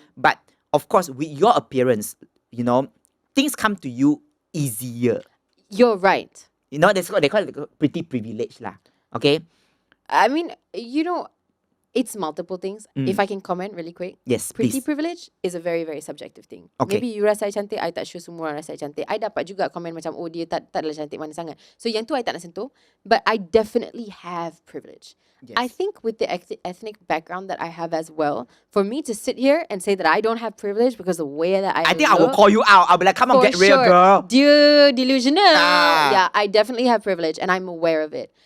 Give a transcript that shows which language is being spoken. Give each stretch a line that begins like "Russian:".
English: But of course, with your appearance, you know, things come to you easier. You're right. You know, they call it pretty privilege lah. Okay? I mean, you know, it's multiple things. If I can comment really quick. Yes, Pretty please. privilege is a very, very subjective thing. Okay.
Malay: Maybe you rasa I cantik, I tak sure semua orang rasa I cantik. I dapat juga komen macam, oh dia tak adalah cantik mana sangat. So yang tu I tak nak sentuh.
English: But I definitely have privilege. Yes. I think with the ethnic background that I have as well, for me to sit here and say that I don't have privilege because the way that I think I look, will call you out. I'll be like, come on, for get real, sure, girl.
Malay: Dia delusional. Ah.
English: Yeah, I definitely have privilege and I'm aware of it.